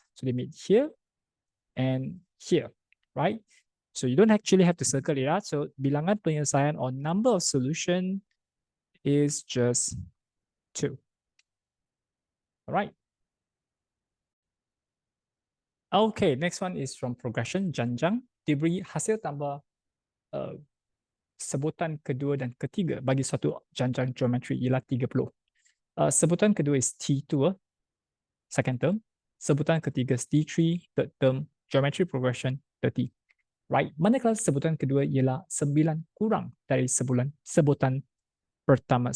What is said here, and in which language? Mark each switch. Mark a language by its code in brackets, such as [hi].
[en] So they meet here and here, right? So you don't actually have to circle it out. So bilangan penyelesaian or number of solution is just 2. All right. Okay, next one is from progression. [ms] Janjang diberi hasil tambah sebutan kedua dan ketiga bagi suatu janjang geometri ialah 30. [en] Sebutan kedua is T2, second term. Sebutan ketiga is T3, third term. Geometry progression 30. [ms] Right, manakala sebutan kedua ialah 9 kurang dari sebutan pertama.